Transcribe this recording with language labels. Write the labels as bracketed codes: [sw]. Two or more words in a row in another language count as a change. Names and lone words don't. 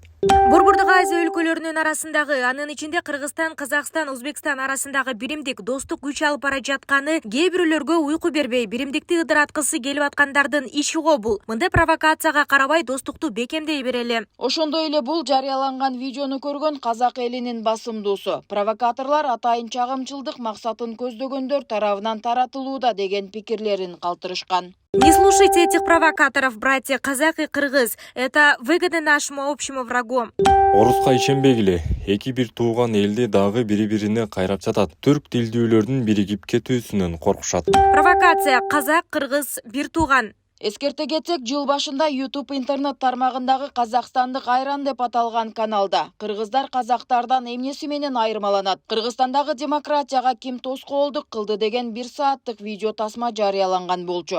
[ky] Борбордук Азия өлкөлөрүнүн арасындагы, анын ичинде Кыргызстан, Казакстан, Өзбекстан арасындагы биримдик достук күч алып бара жатканы кээ бирөөлөргө уйку бербей, биримдикти ыдыраткысы келип аткандардын иши го бул. Мындай провокацияга карабай достукту бекемдей берели. Ошондой эле бул жарыяланган видеону көргөн казак элинин басымдуусу. Провокаторлор атайын чагымчылдык максатын көздөгөндөр тарабынан таратылууда деген пикирлерин калтырышкан. [ru] Не слушайте этих провокаторов, братья казах и кыргыз. Это выгоды нашему общему врагу. [ky] Орусқа ишенбегиле. Эки бир тууган элде дагы бири-бирине кайрап жатат. Түрк тилдүүлөрдүн биригип кетүүсүнөн коркушат. Провокация казак, кыргыз, бир тууган. Эскерте кетсек, жыл башында YouTube интернет тармагындагы Казакстандык айран деп аталган каналда кыргыздар казактардан эмнеси менен айырмаланат, Кыргызстандагы демократияга ким тоскоолдук кылды деген 1 сааттык видео тасма жарыяланган болчу.